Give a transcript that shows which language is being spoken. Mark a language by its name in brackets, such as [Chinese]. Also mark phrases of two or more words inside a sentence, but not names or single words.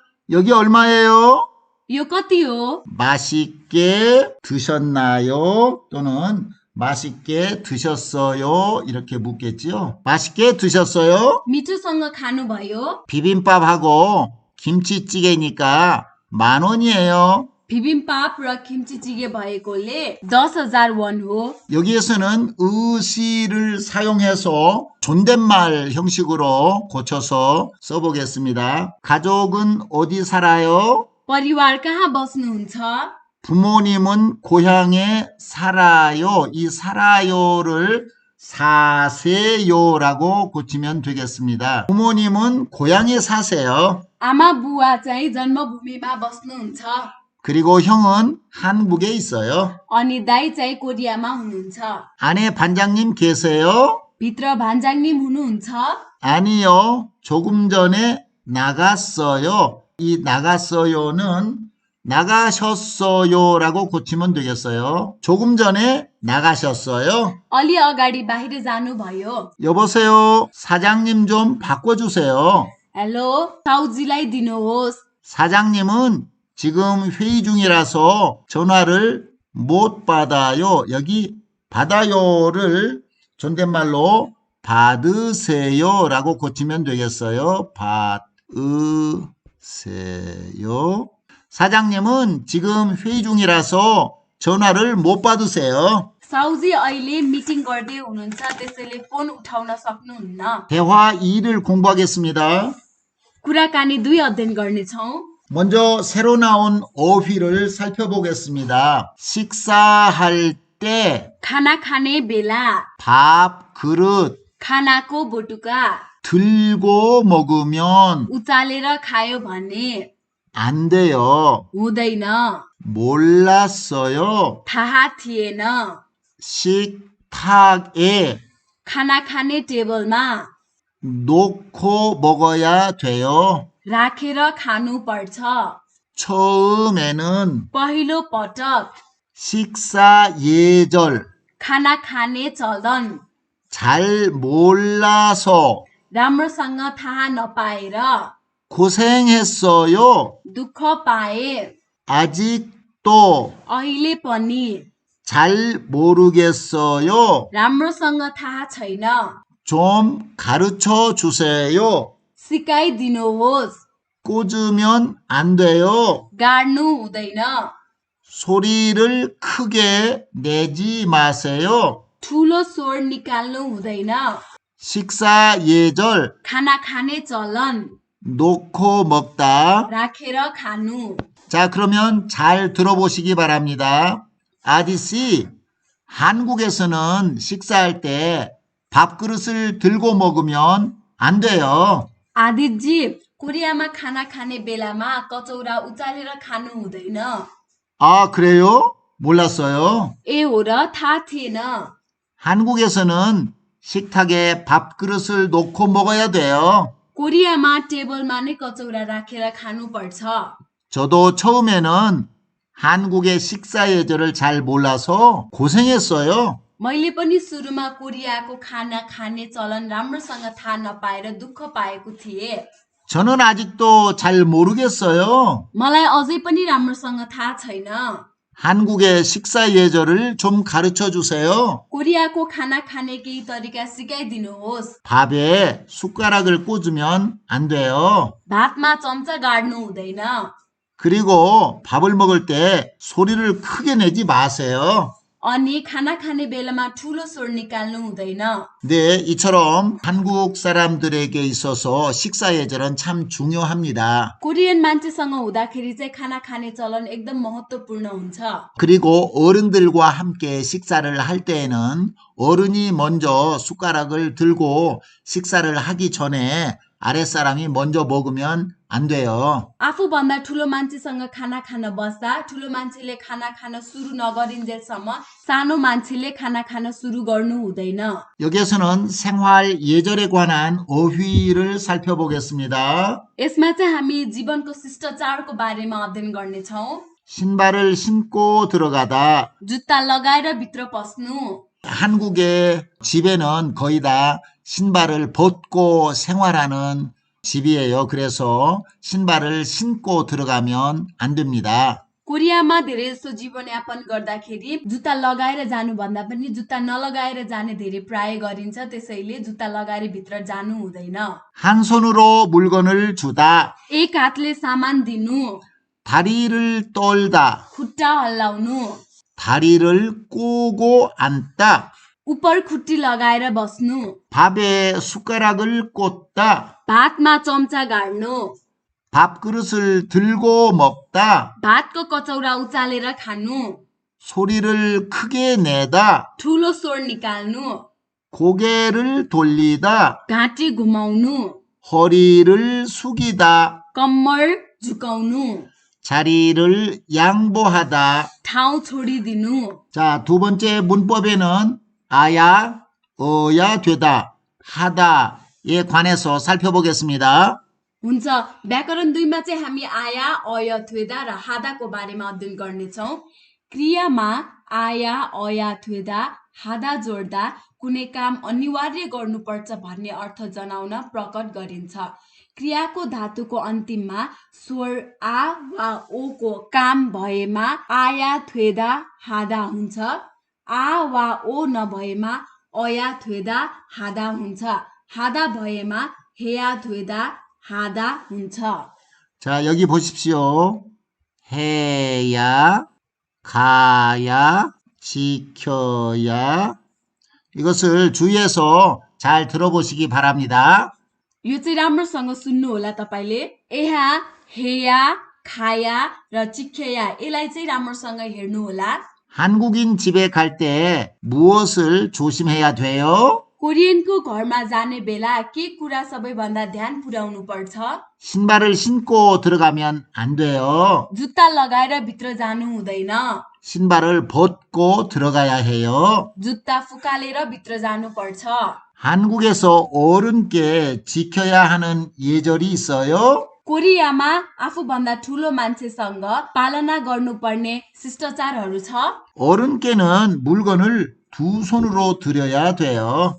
[Korean] 여기 얼마예요? [Nepali] यो कति हो [Korean] 맛있게 드셨나요? 또는 맛있게 드셨어요? 이렇게 묻겠지요. 맛있게 드셨어요? [Nepali] मिठोसँग खानुभयो [Korean] 비빔밥하고 김치찌개니까 10,000원이에요. [Nepali] बिबिम्पाप र किम्चीचिगे भएकोले 10,000 वन हो [Korean] 여기에서는 의시를 사용해서 존댓말 형식으로 고쳐서 써보겠습니다. 가족은 어디 살아요? [Nepali] परिवार कहाँ बस्नुहुन्छ [Korean] 부모님은 고향에 살아요. 이 살아요를 사세요라고 고치면 되겠습니다. 부모님은 고향에 사세요. [Nepali] आमा बुवा चाहिँ जन्मभूमिमा बस्नुहुन्छ [Korean] 그리고 형은 한국에 있어요. [Nepali] अनि दाइ चाहिँ कोरियामा हुनुहुन्छ [Korean] 아내 반장님 계세요? [Nepali] भित्र भान्जाङनिम हुनुहुन्छ [Korean] 아니요. 조금 전에 나갔어요. 이 나갔어요는 나가셨어요라고 고치면 되겠어요. 조금 전에 나가셨어요. [Nepali] अलि अगाडि बाहिर जानुभयो [Korean] 여보세요. 사장님 좀 바꿔주세요. [Nepali] हेलो साउजीलाई दिनुहोस् [Korean] 사장님은 지금 회의 중이라서 전화를 못 받아요. 여기 받아요를 존댓말로 받으세요라고 고치면 되겠어요. 받으세요. 사장님은 지금 회의 중이라서 전화를 못 받으세요. [Nepali] साउजी अहिले मिटिङ गर्दै हुनुहुन्छ त्यसैले फोन उठाउन सक्नुहुन्न [Korean] 대화 2를 공부하겠습니다. [Nepali] कुराकानी 2 अध्ययन गर्नेछौँ [Korean] 먼저 새로 나온 어휘를 살펴보겠습니다. 식사할 때 [Nepali] खाना खाने बेला [Korean] 밥 그릇 [Nepali] खानाको बोटुका [Korean] 들고 먹으면 [Nepali] उचालेर खायो भने [Korean] 안 돼요. [Nepali] हुँदैन [Korean] 몰랐어요. [Nepali] थाहा थिएन [Korean] 식탁에 [Nepali] खाना खाने टेबलमा [Korean] 놓고 먹어야 돼요. [Nepali] राखेर खानुपर्छ [Korean] 처음에는 [Nepali] पहिलो पटक [Korean] 식사 예절 [Nepali] खाना खाने चलन [Korean] 잘 몰라서 [Nepali] राम्रोसँग थाहा नपाएर [Korean] 고생했어요. [Nepali] दुःख पाए [Korean] 아직도 [Nepali] अहिले पनि [Korean] 잘 모르겠어요. [Nepali] राम्रोसँग थाहा छैन [Korean] 좀 가르쳐 주세요. [Nepali] सिकाइदिनुहोस् [Korean] 꽂으면 안 돼요. [Nepali] गाड्नु हुँदैन [Korean] 소리를 크게 내지 마세요. [Nepali] ठुलो स्वर निकाल्नु हुँदैन [Korean] 식사 예절 [Nepali] खाना खाने चलन [Korean] 놓고 먹다. [Nepali] राखेर खानु [Korean] 자, 그러면 잘 들어보시기 바랍니다. 아저씨, 한국에서는 식사할 때 밥그릇을 들고 먹으면 안 돼요. [Nepali] आदितजी कोरियामा खाना खाने बेलामा कचौरा उचालेर खानु हुँदैन [Korean] 아, 그래요? 몰랐어요. [Nepali] ए हो र थाहा थिएन [Korean] 한국에서는 식탁에 밥그릇을 놓고 먹어야 돼요. [Nepali] कोरियामा टेबलमा नै कचौरा राखेर खानुपर्छ [Korean] 저도 처음에는 한국의 식사 예절을 잘 몰라서 고생했어요. [Nepali] मैले पनि सुरुमा कोरियाको खाना खाने चलन राम्रोसँग थाहा नपाएर दुःख पाएको थिएँ [Korean] 저는 아직도 잘 모르겠어요. [Nepali] मलाई अझै पनि राम्रोसँग थाहा छैन [Korean] 한국의 식사 예절을 좀 가르쳐 주세요. [Nepali] कोरियाको खाना खाने केही तरिका सिकाइदिनुहोस् [Korean] 밥에 숟가락을 꽂으면 안 돼요. [Nepali] भातमा चम्चा गाड्नु हुँदैन [Korean] 그리고 밥을 먹을 때 소리를 크게 내지 마세요. [Nepali] अनि खाना खाने बेलामा ठुलो स्वर निकाल्नु हुँदैन [Korean] 네, 이처럼 한국 사람들에게 있어서 식사 예절은 참 중요합니다. [Nepali] कोरियन मान्छेसँग हुँदाखेरि चाहिँ खाना खाने चलन एकदम महत्त्वपूर्ण हुन्छ [Korean] 그리고 어른들과 함께 식사를 할 때에는 어른이 먼저 숟가락을 들고 식사를 하기 전에 아랫사람이 먼저 먹으면 안 돼요. [Nepali] आफूभन्दा ठुलो मान्छेसँग खाना खान बस्दा ठुलो मान्छेले खाना खान सुरु नगरिन्जेलसम्म सानो मान्छेले खाना खान सुरु गर्नु हुँदैन [Korean] 여기에서는 생활 예절에 관한 어휘를 살펴보겠습니다. [Nepali] यसमा चाहिँ हामी जीवनको शिष्टाचारको बारेमा अध्ययन गर्नेछौँ [Korean] 신발을 신고 들어가다. [Nepali] जुत्ता लगाएर भित्र पस्नु [Korean] 한국의 집에는 거의 다 신발을 벗고 생활하는 집이에요. 그래서 신발을 신고 들어가면 안 됩니다. [Nepali] कोरियामा धेरै जसो जीवनयापन गर्दाखेरि जुत्ता लगाएर जानुभन्दा पनि जुत्ता नलगाएर जाने धेरै प्राय गरिन्छ त्यसैले जुत्ता लगाएर भित्र जानु हुँदैन [Korean] 한 손으로 물건을 주다. [Nepali] एक हातले सामान दिनु [Korean] 다리를 떨다. [Nepali] खुट्टा हल्लाउनु [Korean] 다리를 꼬고 앉다. [Nepali] उपर खुट्टी लगाएर बस्नु [Korean] 밥에 숟가락을 꽂다. [Nepali] भातमा चम्चा गाड्नु [Korean] 밥그릇을 들고 먹다. [Nepali] भातको कचौरा उचालेर खानु [Korean] 소리를 크게 내다. [Nepali] ठुलो स्वर निकाल्नु [Korean] 고개를 돌리다. [Nepali] घाँटी घुमाउनु [Korean] 허리를 숙이다. [Nepali] कम्मर झुकाउनु [Korean] 자리를 양보하다. [Nepali] ठाउँ छोडिदिनु [Korean] 자, 두 번째 문법에는 아야, 어야 되다, 하다에 관해서 살펴보겠습니다. [Nepali] हुन्छ व्याकरण 2मा चाहिँ हामी [Korean] 아야 어야 되다 [Nepali] र हादाको बारेमा अध्ययन गर्नेछौँ क्रियामा [Korean] 아야 어야 되다 하다 [Nepali] जोड्दा कुनै काम अनिवार्य गर्नुपर्छ भन्ने अर्थ जनाउन प्रकट गरिन्छ क्रियाको धातुको अन्तिममा स्वर आ वा ओ को काम भएमा [Korean] 아야 되다 하다 [Nepali] हुन्छ आ वा ओ नभएमा [Korean] 어야 되다 하다 [Nepali] हुन्छ हादा भएमा [Korean] 해야 되다 하다 [Nepali] हुन्छ. [Korean] 자, 여기 보십시오. 해야, 가야, 지켜야. 이것을 주의해서 잘 들어보시기 바랍니다. [Nepali] यो चाहिँ राम्रोसँग सुन्नु होला तपाईले [Korean] 해야 해야 가야 [Nepali] र चिख्या यसलाई चाहिँ राम्रोसँग हेर्नु होला. [Korean] 한국인 집에 갈 때 무엇을 조심해야 돼요? [Nepali] कोरियनको घरमा जाने बेला के कुरा सबैभन्दा ध्यान पुर्याउनु पर्छ [Korean] 신발을 신고 들어가면 안 돼요. [Nepali] जुत्ता लगाएर भित्र जानु हुँदैन [Korean] 신발을 벗고 들어가야 해요. [Nepali] जुत्ता फुकालेर भित्र जानु पर्छ [Korean] 한국에서 어른께 지켜야 하는 예절이 있어요? [Nepali] कोरियामा आफूभन्दा ठुलो मान्छेसँग पालना गर्नुपर्ने शिष्टाचारहरू छ [Korean] 어른께는 물건을 두 손으로 드려야 돼요.